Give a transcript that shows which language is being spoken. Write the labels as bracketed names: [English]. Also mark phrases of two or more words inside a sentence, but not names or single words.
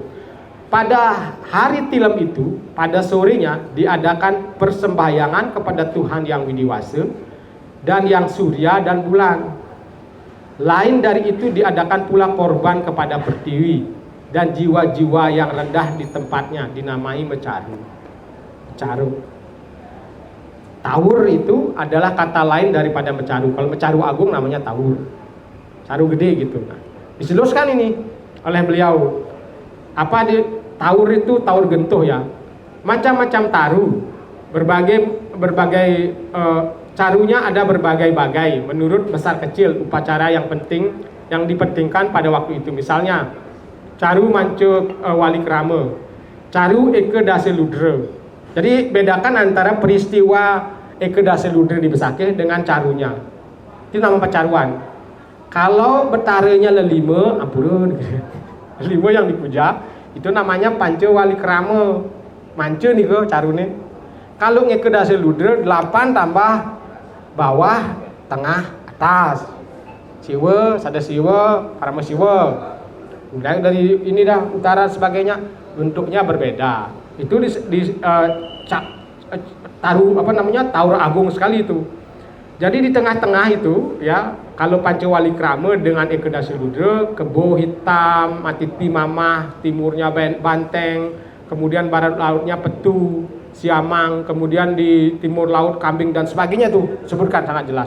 [Indonesian] Pada hari Tilem itu, pada sorenya diadakan persembahyangan kepada Tuhan yang widiwasa dan yang surya dan bulan. Lain dari itu diadakan pula korban kepada Pertiwi dan jiwa-jiwa yang rendah di tempatnya dinamai mecaru. Mecaru. Taur itu adalah kata lain daripada mecaru. Kalau mecaru agung namanya taur. Caru gede gitu. Nah, dijelaskan ini oleh beliau. Apa di taur itu taur gentuh ya. Macam-macam taru. Berbagai carunya ada berbagai-bagai menurut besar kecil upacara yang penting yang dipentingkan pada waktu itu. Misalnya caru mancuk wali krama, caru eke dase ludra. Jadi bedakan antara peristiwa eke dase ludra di Besakeh dengan carunya. Itu nama pecaruan. Kalau betarenya lelima, ampun, lelima yang dipuja itu namanya panca wali krama. Manca nih ke carune. Kalau eke dase ludra 8 tambah bawah, tengah, atas. Siwa, sada siwa, parama siwa. Dari ini dah utara sebagainya bentuknya berbeda. Itu taur agung sekali itu. Jadi di tengah-tengah itu ya, kalau Pancawali Krama dengan Eke Dase Ludra, kebo hitam, Matiti Mamah, timurnya banteng, kemudian barat lautnya petu, siamang, kemudian di timur laut kambing dan sebagainya tuh sebutkan sangat jelas.